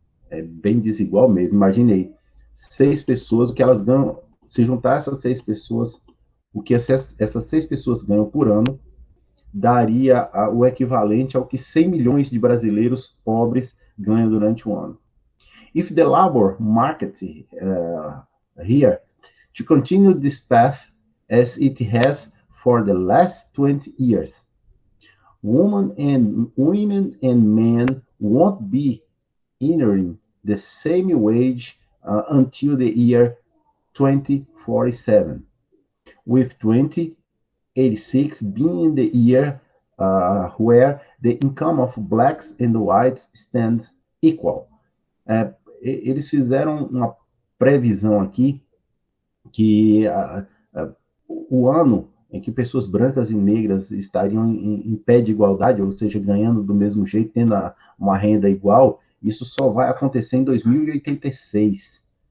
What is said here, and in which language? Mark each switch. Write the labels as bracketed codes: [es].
[pt] É bem desigual mesmo, imaginei. 6 pessoas, o que elas ganham, se juntar essas 6 pessoas, o que essas 6 pessoas ganham por ano, daria o equivalente ao que 100 milhões de brasileiros pobres ganham durante um ano. [en] If the labor market here to continue this path as it has for the last 20 years, women and men won't be earning the same wage until the year 2047, with 2086 being the year where the income of blacks and whites stands equal. [pt] Eles fizeram uma previsão aqui que o ano em que pessoas brancas e negras estariam em pé de igualdade, ou seja, ganhando do mesmo jeito, tendo uma renda igual, isso só vai acontecer em 2086.